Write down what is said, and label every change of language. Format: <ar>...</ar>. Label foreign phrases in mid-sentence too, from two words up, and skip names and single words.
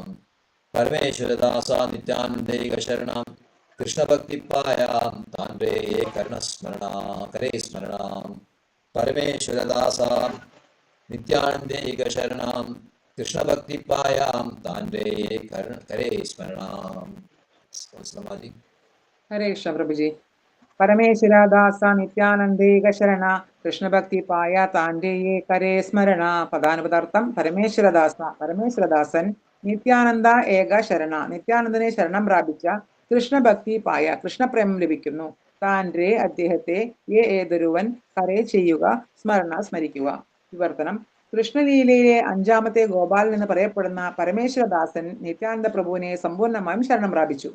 <bn>পরমেশ্বরদাস নিত্যানন্দৈক শরণ কৃষ্ণভক্তি পায় তাঁরে করুণস্মরণ করে স্মরণ. পরমেশ্বরদাস নিত্যানন্দৈক শরণ কৃষ্ণভক্তি পায় তাঁরে করে স্মরণ.</bn> <ml>സമാധി.</ml> <hi>हरे कृष्ण प्रभु जी।</hi> <bn>পরমেশ্বর দাস নিত্যানন্দৈক শরণ কৃষ্ণ ভক্তি পায় তাঁরে যে করে স্মরণ</bn> <ml>പദാനുപദാർത്ഥം പരമേശ്വരദാസൻ നിത്യാനന്ദ ഏക ശരണ നിത്യാനന്ദനെ ശരണം പ്രാപിച്ച കൃഷ്ണഭക്തി പായ കൃഷ്ണപ്രേമം ലഭിക്കുന്നു. താൻഡേ അദ്ദേഹത്തെ ഏതൊരുവൻ കരേ ചെയ്യുക സ്മരിക്കുക. വിവർത്തനം. കൃഷ്ണലീലയിലെ അഞ്ചാമത്തെ ഗോപാലൻ എന്ന് പറയപ്പെടുന്ന പരമേശ്വരദാസൻ നിത്യാനന്ദ പ്രഭുവിനെ സമ്പൂർണ്ണമായും ശരണം പ്രാപിച്ചു.</ml>